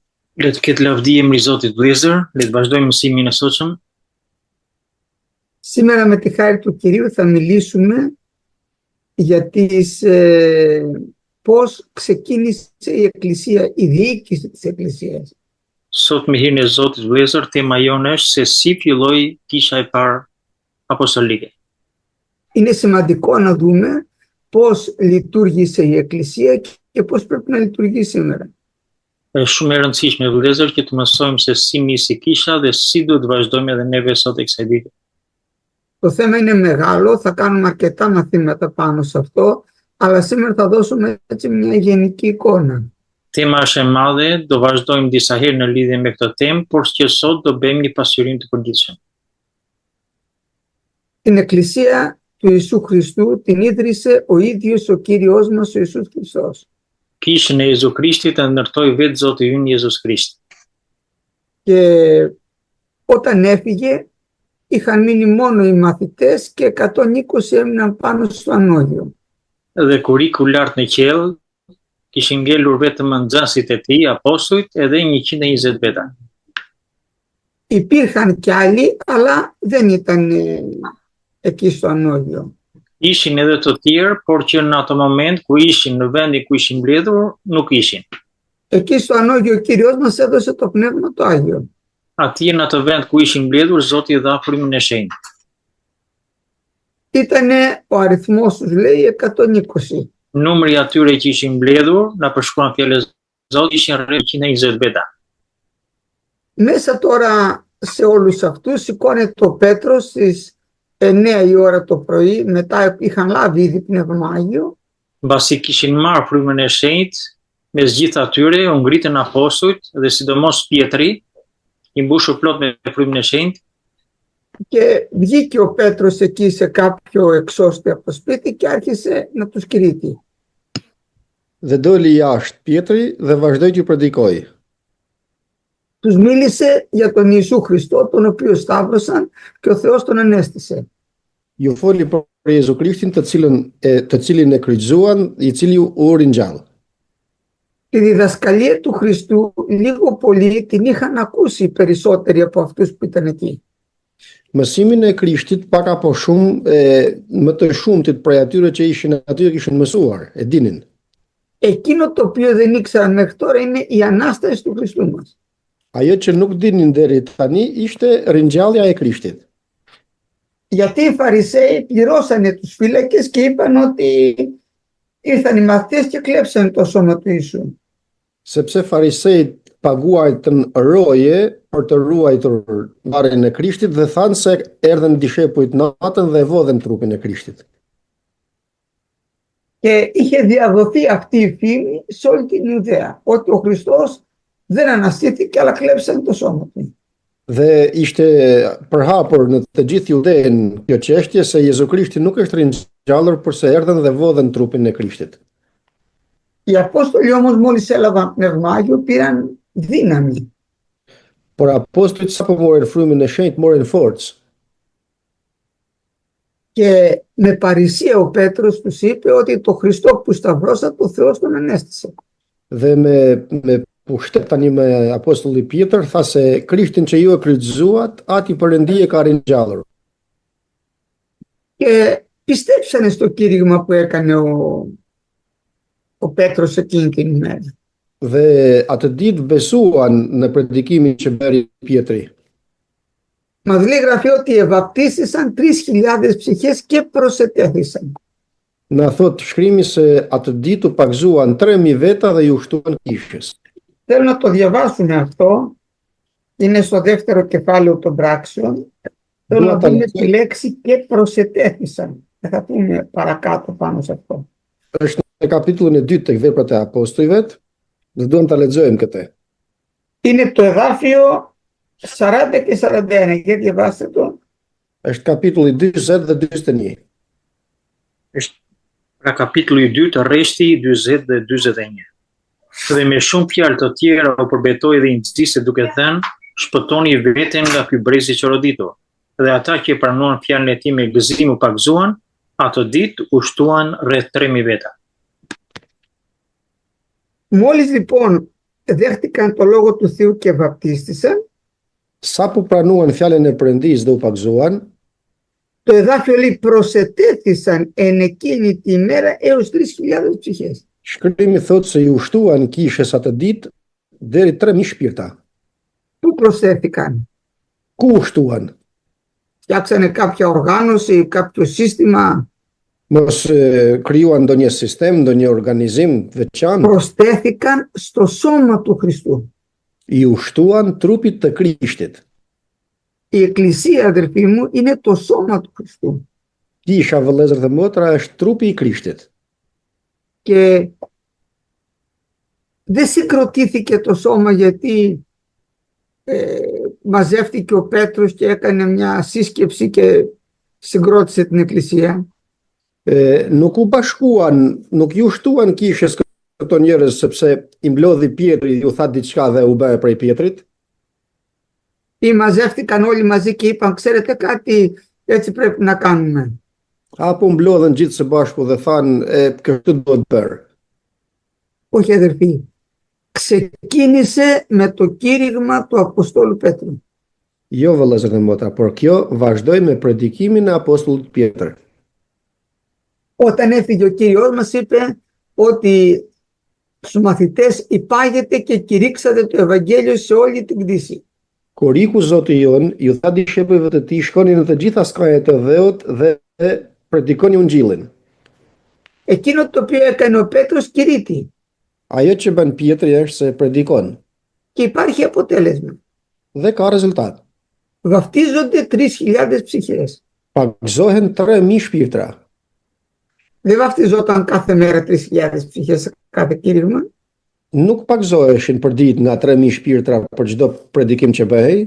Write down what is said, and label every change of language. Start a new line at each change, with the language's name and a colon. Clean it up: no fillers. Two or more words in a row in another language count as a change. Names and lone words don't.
Albanian: Le të ketë lavdi emri i Zotit vëllezër, le të vazhdojmë mësimin e sotshëm.
Greek: Σήμερα με τη χάρη του Κυρίου θα μιλήσουμε για πώς ξεκίνησε η Εκκλησία, η διοίκηση της Εκκλησίας.
Albanian: Sot me hirin e Zotit vëllezër, tema jonë është se si filloi kisha e parë apostolike.
Greek: Είναι σημαντικό να δούμε πώς λειτουργήσε η Εκκλησία και πώς πρέπει να λειτουργεί σήμερα.
Albanian: Është shumë e rëndësishme vëllezër që të mësojmë se si nisi kisha dhe si duhet vazhdojmë edhe neve sot e kësaj dite.
Greek: Το θέμα είναι μεγάλο, θα κάνουμε αρκετά μαθήματα πάνω σε αυτό, αλλά σήμερα θα δώσουμε έτσι μια γενική εικόνα.
Albanian: Tema është e madhe, do vazhdojmë disa herë në lidhje me këtë temë, por që sot do bëjmë një pasqyrim të përgjithshëm.
Greek: Την Εκκλησία του Ιησού Χριστού την ίδρυσε ο ίδιος ο Κύριος μας ο Ιησούς Χριστός.
Albanian: Kishën e Jezu Krishtit e ndërtoi vetë Zoti ynë Jezus Krisht.
Greek: Και όταν έφυγε είχαν μείνει μόνο οι μαθητές και 120 έμειναν πάνω στο ανώδιο.
Albanian: Dhe kur iku lart në qiell, kishin ngelur vetëm nxënësit e tij, apostujt, edhe 120 veta.
Greek: Υπήρχαν κι άλλοι, αλλά δεν ήταν εκεί στο ανώδιο.
Albanian: Ishin edhe të tjerë, por që në ato moment ku ishin në vendin ku ishin mbledhur, nuk ishin.
Greek: Εκεί στο ανώδιο ο Κύριος μας έδωσε το Πνεύμα το Άγιο.
Albanian: Atje në atë vend ku ishin mbledhur, Zoti dha frymën e shenjtë.
Greek: Ήτανε ο αριθμός τους λέει 120.
Albanian: Numri atyre që ishin mbledhur, na përshkruan fjalës Zotit, ishin rreth 120 veta.
Greek: Μέσα τώρα σε όλους αυτούς σηκώνεται ο Πέτρος στις 9 η ώρα το πρωί, μετά είχαν λάβει ήδη Πνεύμα Άγιο.
Albanian: Mbasi kishin marrë frymën e shenjtë, mes gjithë atyre u ngritën apostujt dhe sidomos Pietri, i mbushur plot me frymën e shenjtë.
Greek: Και βγήκε ο Πέτρος εκεί σε κάποιο εξώστιο από το σπίτι και άρχισε να τους κηρύττει.
Albanian: Dhe doli jashtë Pietri dhe vazhdoi të predikoj.
Greek: Τους μίλησε για τον Ιησού Χριστό, τον οποίο σταύρωσαν και ο Θεός τον ανέστησε.
Albanian: Ju foli për Jezu Krishtin të cilin e kryqëzuan, i cili u ringjall.
Greek: Τη διδασκαλία του Χριστού λίγο πολύ την είχαν ακούσει περισσότεροι από αυτούς που ήταν εκεί.
Albanian: Mësimin e Krishtit pak apo shumë më të shumtit prej atyre që ishin aty kishin mësuar, e dinin.
Greek: Εκείνο το οποίο δεν ήξεραν μέχρι τώρα είναι η Ανάσταση του Χριστού μας.
Albanian: Ajo që nuk dinin deri tani ishte ringjallja e Krishtit.
Greek: Γιατί οι Φαρισαίοι πληρώσανε τους φύλακες και είπαν ότι ήρθαν οι μαθητές και κλέψανε το σώμα του Ιησού.
Albanian: Sepse farisejt paguajtën roje për të ruajtur varrin e Krishtit dhe thanë se erdhën dishepujt natën dhe vodhen trupin e Krishtit.
Greek: Και είχε διαδοθεί αυτή η φήμη σε όλη την Ιουδαία, ότι ο Χριστός δεν αναστήθηκε αλλά κλέψανε το σώμα του.
Albanian: Dhe ishte përhapur në të gjithë Judeen kjo çështje se Jezu Krishti nuk është ringjallur përse erdhën dhe vodhen trupin e Krishtit.
Greek: Οι Απόστολοι όμως μόλις έλαβαν Πνεύμα Άγιο πήραν δύναμη.
Albanian: Por apostujt sapo morën frymën e shenjtë morën forcë.
Greek: Και με παρησία ο Πέτρος τους είπε ότι το Χριστό που σταυρώσατε ο Θεός τον ανέστησε.
Albanian: Dhe me pushtet tani me apostulli Pjetër tha se Krishtin që ju e kryqëzuat, ati Perëndi e ka ringjallur.
Greek: Και πιστέψανε στο κήρυγμα που έκανε ο Πέτρος εκείνη την ημέρα.
Albanian: Dhe atë ditë besuan në predikimin që bëri Pietri.
Greek: Μας λέει γραφή ότι ευαπτίστησαν 3.000 ψυχές και προσετέθησαν.
Albanian: Na thot shkrimi se atë ditë u pagzuan 3.000 veta dhe ju shtuan kishës.
Greek: Θέλω να το διαβάσουμε αυτό. Είναι στο δεύτερο κεφάλαιο των πράξεων. Θέλω να δούμε τη λέξη και προσετέθησαν. Θα πούμε παρακάτω πάνω σε αυτό.
Albanian: Është në kapitullin e 2 tek Veprat e Apostujve, dhe duam ta lexojmë këtë.
Greek: Είναι το εδάφιο 40 και 41. Για διαβάστε το.
Albanian: Është kapitulli 40 dhe 41. Është pra kapitulli 2, rreshti 40 dhe 41. Dhe me shumë fjalë të tjera u përbetoi dhe i nxjiste duke thënë, shpëtoni veten nga ky brezi që roditur. Dhe ata që pranuan fjalën e tij me gëzim u pagzuan, ato ditë u shtuan rreth 3.000 veta.
Greek: Μόλις λοιπόν δέχτηκαν το λόγο του Θεού και βαπτίστησαν,
Albanian: Sapo pranuan fjalën e Perëndisë dhe u pagzuan,
Greek: το εδάφιο λέει προσετέθησαν εν εκείνη τη μέρα έως 3.000 ψυχές.
Albanian: shkrimi thotë se ju ushtuan kishës atë ditë deri 3.000 shpirta.
Greek: Πού προσέθηκαν?
Albanian: Ku ushtuan?
Greek: Φτιάξανε κάποια οργάνωση, κάποιο σύστημα?
Albanian: Mos krijuan ndonjë sistem, ndonjë organizim veçantë,
Greek: Προσθέθηκαν στο σώμα του Χριστού.
Albanian: i ushtuan trupit të Krishtit.
Greek: Η Εκκλησία, αδερφοί μου, είναι το σώμα του Χριστού.
Albanian: Kisha, vëllezër dhe motra, është trupi i Krishtit.
Greek: Και δεν συγκροτήθηκε το σώμα γιατί μαζεύτηκε ο Πέτρος και έκανε μια σύσκεψη και συγκρότησε την Εκκλησία.
Albanian: Nuk u bashkuan, nuk ju shtuan kishës këto njerëz sepse i mblodhi Pietri, ju tha diçka dhe u bë prej Pietrit,
Greek: Ή μαζεύτηκαν όλοι μαζί και είπαν, ξέρετε κάτι, έτσι πρέπει να κάνουμε.
Albanian: apo mblodhen gjithë së bashku dhe thanë, kështu duhet bërë.
Greek: Όχι, αδερφοί. Ξεκίνησε με το κήρυγμα του Αποστόλου Πέτρου.
Albanian: Jo, vëllezër dhe motra, por kjo vazhdoi me predikimin e apostullit Pjetër.
Greek: Όταν έφυγε ο Κύριος μας είπε ότι στους μαθητές υπάγεται και κηρύξατε το Ευαγγέλιο σε όλη την κτήση.
Albanian: Kur iku Zoti jon, ju tha discepujve të tij, shkoni në të gjitha skajet e dheut dhe predikoni ungjillin.
Greek: Εκείνο το οποίο έκανε ο Πέτρος κηρύττει
Albanian: Ajo që bën Pietri është se predikon
Greek: και υπάρχει αποτέλεσμα.
Albanian: dhe ka rezultat.
Greek: Βαφτίζονται 3.000 ψυχές.
Albanian: Pagzohen 3.000 shpirtra.
Greek: Δεν βαφτιζόταν κάθε μέρα 3.000 ψυχές σε κάθε κήρυγμα.
Albanian: Nuk pagzoheshin për ditë nga 3.000 shpirtra për çdo predikim që bëhej.